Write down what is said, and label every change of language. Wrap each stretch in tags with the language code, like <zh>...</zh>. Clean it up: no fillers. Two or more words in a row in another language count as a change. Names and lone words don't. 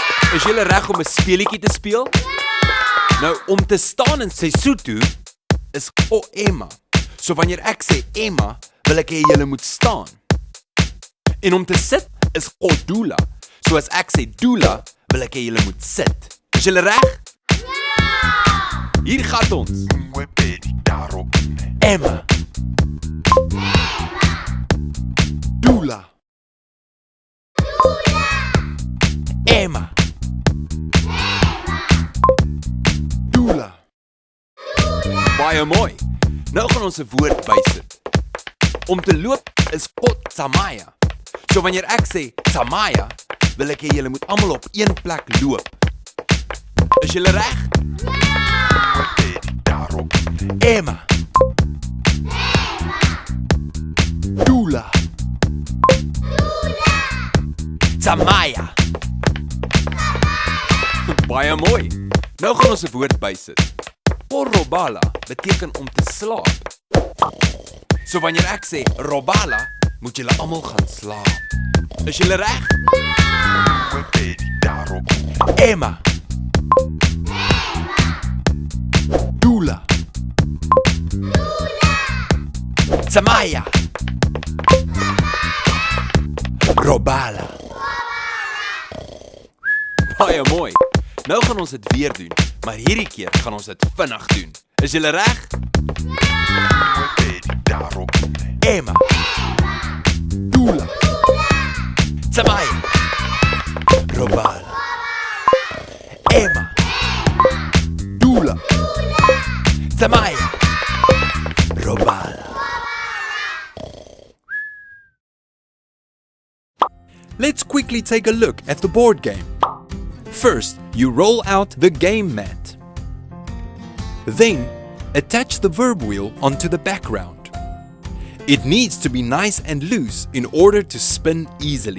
<af>Is julle reg om 'n speelietjie te speel? Nou, om te staan in Sesotho is</af> <st>o Emma.</st> <af>So wanneer ek sê Emma, wil ek hê julle moet staan. En om te sit is</af> <st>o Dula.</st> <af>So as ek sê Dula, wil ek hê julle moet sit. Is julle reg? Hier gaan ons.</af> <st>Emma. Dula. Emma. Dula.</st> <af>Baie mooi. Nou gaan ons 'n woord bysit. Om te loop is Tsamaya. So wanneer ek sê Tsamaya, wil ek hê julle moet almal op een plek loop. Is julle reg?</af> <st>Emma. Dula. Tsamaya.</st> <af>Baie mooi. Nou gaan ons 'n woord bysit. Robala beteken om te slaap. So wanneer ek sê robala, moet julle almal gaan slaap. Is julle reg?</af> <st>Emma. Dula. Tsamaya. Robala.</st> <af>Baie mooi. Nou gaan ons dit weer doen, maar hierdie keer gaan ons dit vinnig doen. Is julle reg?</af> <st>Emma. Dula. Tsamaya. Robala. Emma. Dula. Tsamaya. Robala.</st> <en>Let's quickly take a look at the board game. First, you roll out the game mat. Then, attach the verb wheel onto the background. It needs to be nice and loose in order to spin easily.</en>